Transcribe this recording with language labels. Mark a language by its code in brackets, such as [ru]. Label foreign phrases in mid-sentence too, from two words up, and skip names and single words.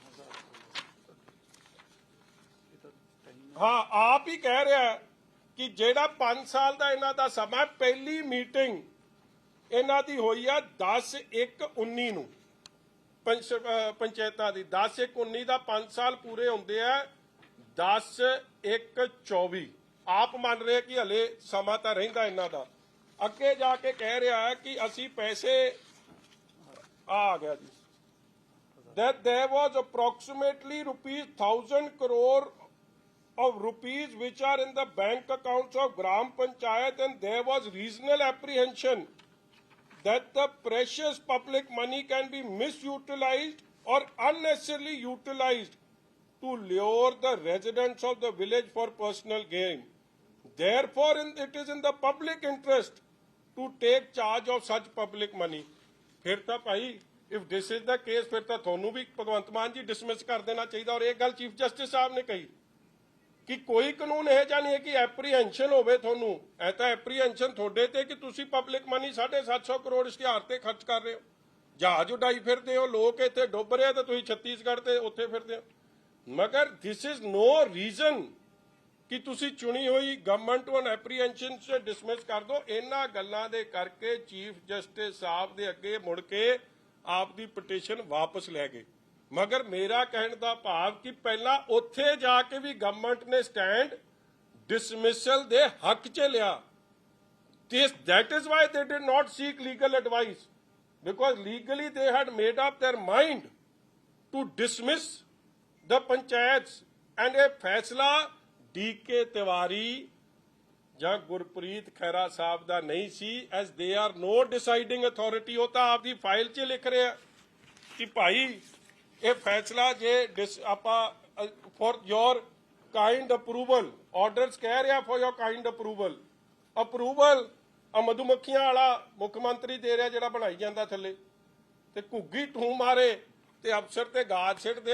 [pa] ਹਾਂ, ਆਪ ਹੀ ਕਹਿ ਰਿਹਾ ਕਿ ਜਿਹੜਾ 5 ਸਾਲ ਦਾ ਇਹਨਾਂ ਦਾ ਸਮਾਂ, ਪਹਿਲੀ ਮੀਟਿੰਗ ਇਹਨਾਂ ਦੀ ਹੋਈ ਆ 10/1/19 ਨੂੰ ਪੰਚਾਇਤਾਂ ਦੀ। 10/1/19 ਦਾ 5 ਸਾਲ ਪੂਰੇ ਹੁੰਦੇ ਆ 10/1/24। ਆਪ ਮੰਨ ਰਹੇ ਕਿ ਹਲੇ ਸਮਾਂ ਤਾਂ ਰਹਿੰਦਾ ਇਹਨਾਂ ਦਾ। ਅੱਗੇ ਜਾ ਕੇ ਕਹਿ ਰਿਹਾ ਹੈ ਕਿ ਅਸੀਂ ਪੈਸੇ ਆ ਗਿਆ ਜੀ [en] that there was approximately ₹1000 crore of rupees which are in the bank accounts of Gram Panchayat, and there was reasonable apprehension that the precious public money can be misutilized or unnecessarily utilized to lure the residents of the village for personal gain. Therefore, it is in the public interest to take charge of such public money. [pa] ਫਿਰ ਤਾਂ ਭਾਈ [en] if this is the case, [pa] ਫਿਰ ਤਾਂ ਤੁਹਾਨੂੰ ਵੀ ਭਗਵੰਤ ਮਾਨ ਜੀ ਡਿਸਮਿਸ ਕਰ ਦੇਣਾ ਚਾਹੀਦਾ। ਔਰ ਇਹ ਗੱਲ ਚੀਫ ਜਸਟਿਸ ਸਾਹਿਬ ਨੇ ਕਹੀ ਕਿ ਕੋਈ ਕਾਨੂੰਨ ਇਹ ਜਾਂ ਨਹੀਂ ਹੈ ਕਿ ਐਪਰੀਹੈਂਸ਼ਨ ਹੋਵੇ ਤੁਹਾਨੂੰ। ਐ ਤਾਂ ਐਪਰੀਹੈਂਸ਼ਨ ਤੁਹਾਡੇ ਤੇ ਕਿ ਤੁਸੀਂ [en] public money [pa] 750 ਕਰੋੜ ਇਸ਼ਤਿਹਾਰ ਤੇ ਖਰਚ ਕਰ ਰਹੇ ਹੋ, ਜਹਾਜ਼ ਉਡਾਈ ਫਿਰਦੇ ਹੋ, ਲੋਕ ਇੱਥੇ ਡੁੱਬ ਰਹੇ ਤੇ ਤੁਸੀਂ ਛੱਤੀਸਗੜ੍ਹ ਤੇ ਉੱਥੇ ਫਿਰਦੇ ਹੋ। ਮਗਰ [en] this is no reason [pa] ਕਿ ਤੁਸੀਂ ਚੁਣੀ ਹੋਈ ਗਵਰਨਮੈਂਟ ਨੂੰ ਐਪਰੀਹੈਂਸ਼ਨ ਸੇ ਡਿਸਮਿਸ ਕਰ ਦਿਓ। ਇਹਨਾਂ ਗੱਲਾਂ ਦੇ ਕਰਕੇ ਚੀਫ ਜਸਟਿਸ ਸਾਹਿਬ ਦੇ ਅੱਗੇ ਮੁੜ ਕੇ ਆਪ ਦੀ ਪਟੀਸ਼ਨ ਵਾਪਸ ਲੈ ਗਏ। ਮਗਰ ਮੇਰਾ ਕਹਿਣ ਦਾ ਭਾਵ ਕਿ ਪਹਿਲਾਂ ਉੱਥੇ ਜਾ ਕੇ ਵੀ ਗਵਰਨਮੈਂਟ ਨੇ [en] stand dismissal [pa] ਦੇ ਹੱਕ 'ਚ ਲਿਆ। [en] That is why they did not seek legal advice, because legally they had made up their mind to dismiss the panchayats, and [pa] ਇਹ ਫੈਸਲਾ ਡੀਕੇ ਤਿਵਾਰੀ ਜਾਂ ਗੁਰਪ੍ਰੀਤ ਖਹਿਰਾ ਸਾਹਿਬ ਦਾ ਨਹੀਂ ਸੀ, [en] as they are no deciding authority। [pa] ਉਹ ਤਾਂ ਆਪਦੀ ਫਾਈਲ 'ਚ ਲਿਖ ਰਿਹਾ ਕਿ ਭਾਈ ਇਹ ਫੈਸਲਾ ਜੇ ਆਪਾਂ [en] for your kind approval, [pa] ਆਰਡਰਸ ਕਹਿ ਰਿਹਾ [en] for your kind approval [pa] ਆ ਮਧੂਮੱਖੀਆਂ ਵਾਲਾ ਮੁੱਖ ਮੰਤਰੀ ਦੇ ਰਿਹਾ ਜਿਹੜਾ ਬਣਾਈ ਜਾਂਦਾ ਥੱਲੇ, ਤੇ ਘੁੱਗੀ ਠੂ ਮਾਰੇ ਤੇ ਅਫਸਰ ਤੇ ਗਾਜ ਸਿੱਟਦੇ।